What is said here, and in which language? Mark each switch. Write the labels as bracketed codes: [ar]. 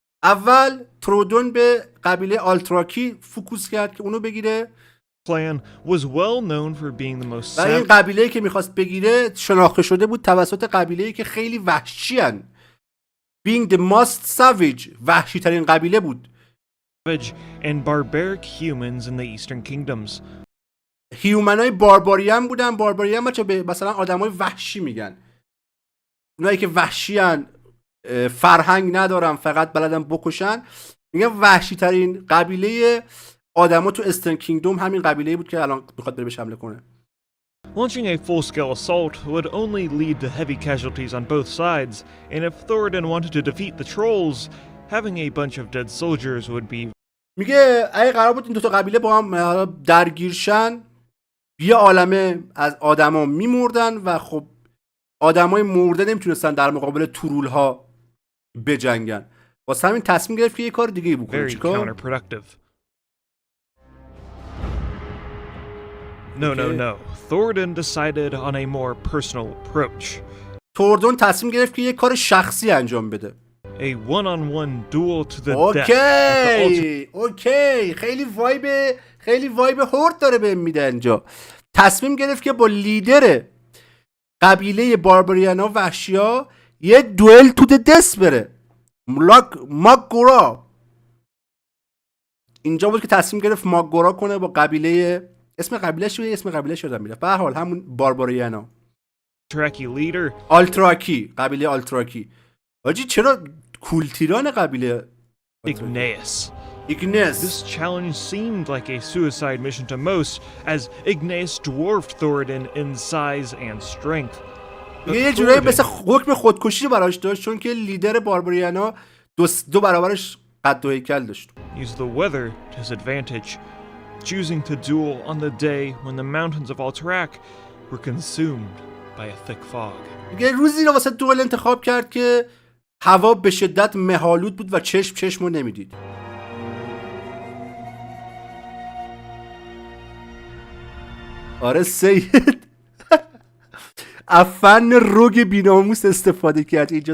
[fa] اول ترودون به قبیله آلتراکی فوکوس کرد که اونو بگیره. [en] clan was well known for being the most [fa] و این قبیله‌ای که میخواست بگیره شناخته شده بود توسط قبیله‌ای که خیلی وحشی هن. [en] Being the most savage. [fa] وحشی ترین قبیله بود. [en] savage and barbaric humans in the eastern kingdoms. [fa] هیومنای بارباریان بودن. بارباریان بچه به مثلا آدمای وحشی میگن. اونایی که وحشی هن، فرهنگ ندارن، فقط بلدن بکشن. میگن وحشی ترین قبیله آدما تو استرن کینگدوم همین قبیله‌ای بود که الان میخواد بره بهش حمله کنه. [en] Launching a full-scale assault would only lead to heavy casualties on both sides, and if Thoradin wanted to defeat the trolls, having a bunch of dead soldiers would be. [fa] میگه اگه قرار بود این دو تا قبیله با هم درگیرشن یه عالمه از آدما میمردن و خب آدمای مرده نمیتونستن در مقابل ترول ها بجنگن. واسه همین تصمیم گرفت که یه کار دیگه بکنه. چیکار؟ [en] No. Thoradin decided on a more personal approach. [fa] توردون تصمیم گرفت که یه کار شخصی انجام بده. [en] A one-on-one duel to the death. [fa] اوکی. خیلی وایب هورد داره بهم میده اینجا. تصمیم گرفت که با لیدر قبیله باربریانا وحشیا یه دوئل تو دست بره. ماگورا. اینجا بود که تصمیم گرفت ماگورا کنه با قبیله، اسم قبیلهش یادم میره. به هر حال همون بارباریانا. آلتراکی، قبیله آلتراکی. آجی چرا کولتیران قبیله [en] Igneous. Igneous. This challenge seemed like a suicide mission to most, as Igneous dwarfed Thoradin in size and strength. [fa] یه جورایی مثل حکم خودکشی براش داشت، چون که لیدر بارباریانا دو برابرش قد و هیکل داشت. [en] Used the weather to his advantage, choosing to duel on the day when the mountains of Alterac were consumed by a thick fog. [fa] یه روزی رو واسه دوئل انتخاب کرد که هوا به شدت مه‌آلود بود و چشمو نمیدید. آره سید افن روگ بیناموس استفاده کرد اینجا.